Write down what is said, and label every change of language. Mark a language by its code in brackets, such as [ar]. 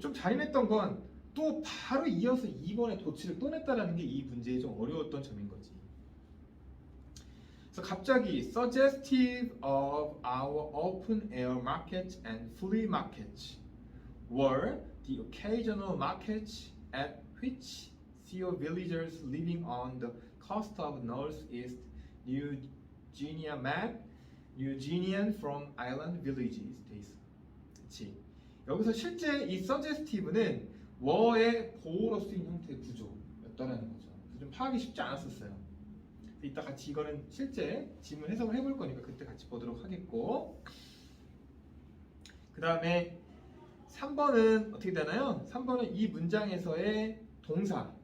[ko] 좀 잔인했던 건 또 바로 이어서 2번에 도치를 또 냈다라는 게 이 문제에 좀 어려웠던 점인 거지. 그래서 갑자기 [en] suggestive of our open air markets and flea markets were the occasional markets at which Theo villagers living on the coast of northeast New Guinea met New Guinean from island villages. [ko] 돼 있어. 그렇지. 여기서 실제 이 suggestive는 were의 보호로 쓰인 형태의 구조였다라는 거죠. 그래서 좀 파악이 쉽지 않았었어요. 이따 같이 이거는 실제 지문 해석을 해볼 거니까 그때 같이 보도록 하겠고, 그 다음에 3번은 어떻게 되나요? 3번은 이 문장에서의 동사,